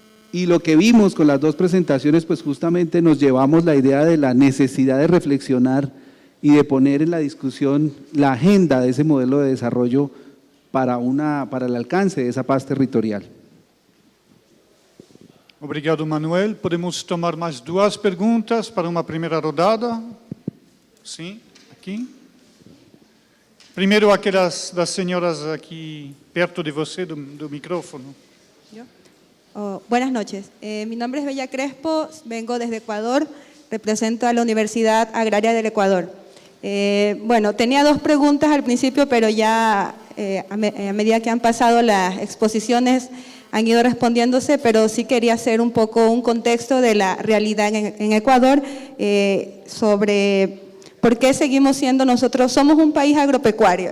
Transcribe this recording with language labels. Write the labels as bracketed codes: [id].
[es] Y lo que vimos con las 2 presentaciones, pues justamente nos llevamos la idea de la necesidad de reflexionar y de poner en la discusión la agenda de ese modelo de desarrollo para el alcance de esa paz territorial. [pt] Obrigado, Manuel. Podemos tomar mais 2 perguntas para uma primeira rodada? Sim, aqui. Primeiro aquelas das senhoras aqui perto de você, do micrófono. [es] Buenas noches. Mi nombre es Bella Crespo, vengo desde Ecuador, represento a la Universidad Agraria del Ecuador. Bueno, tenía 2 preguntas al principio, pero ya a medida que han pasado las exposiciones han ido respondiéndose, pero sí quería hacer un poco un contexto de la realidad en Ecuador sobre por qué seguimos siendo nosotros, somos un país agropecuario.